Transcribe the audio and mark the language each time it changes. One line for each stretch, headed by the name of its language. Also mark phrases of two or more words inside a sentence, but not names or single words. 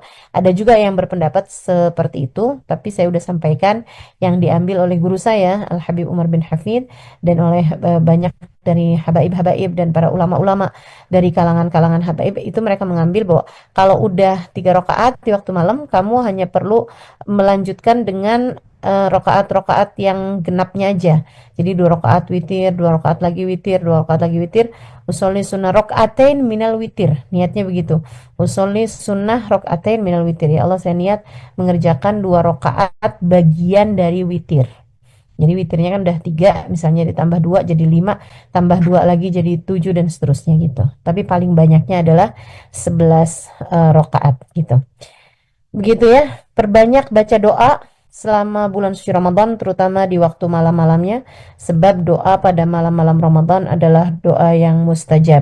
Indonesian: Ada juga yang berpendapat seperti itu, tapi saya udah sampaikan yang diambil oleh guru saya Al Habib Umar bin Hafid dan oleh banyak dari habaib-habaib dan para ulama-ulama dari kalangan-kalangan habaib, itu mereka mengambil bahwa kalau udah 3 rakaat di waktu malam, kamu hanya perlu melanjutkan dengan rokaat-rokaat yang genapnya aja. Jadi 2 rakaat witir, 2 rakaat lagi witir, 2 rakaat lagi witir.
Arabic: أصلي سنة ركعتين من الوتر.
Indonesian: Niatnya begitu.
Arabic: أصلي سنة ركعتين من الوتر. يا الله,
Indonesian: saya niat mengerjakan 2 rakaat bagian dari witir. Jadi witirnya kan udah 3, misalnya ditambah 2 jadi 5, tambah 2 lagi jadi 7 dan seterusnya gitu. Tapi paling banyaknya adalah 11 rakaat gitu. Begitu ya, perbanyak baca doa selama bulan suci Ramadan, terutama di waktu malam-malamnya, sebab doa pada malam-malam Ramadan adalah doa yang mustajab.